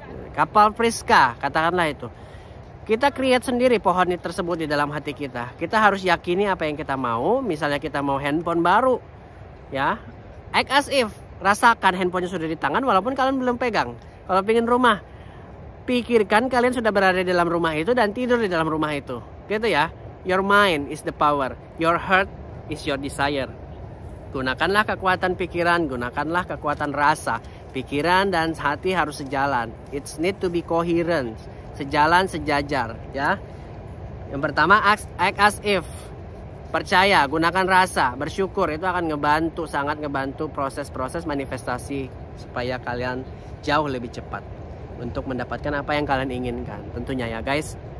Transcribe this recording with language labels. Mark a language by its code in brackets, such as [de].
[id] Kapal Priska, katakanlah itu. Kita create sendiri pohon tersebut di dalam hati kita. Kita harus yakini apa yang kita mau. Misalnya kita mau handphone baru, ya. [en] Act as if, [id] rasakan handphonenya sudah di tangan walaupun kalian belum pegang. Kalau pengen rumah, pikirkan kalian sudah berada di dalam rumah itu dan tidur di dalam rumah itu, gitu ya. [en] Your mind is the power, your heart is your desire. [id] Gunakanlah kekuatan pikiran, gunakanlah kekuatan rasa. Pikiran dan hati harus sejalan. [en] It's need to be coherent, [id] sejalan, sejajar, ya. Yang pertama, [en] act as if. [id] Percaya, gunakan rasa, bersyukur, itu akan sangat ngebantu proses-proses manifestasi supaya kalian jauh lebih cepat untuk mendapatkan apa yang kalian inginkan, tentunya ya guys.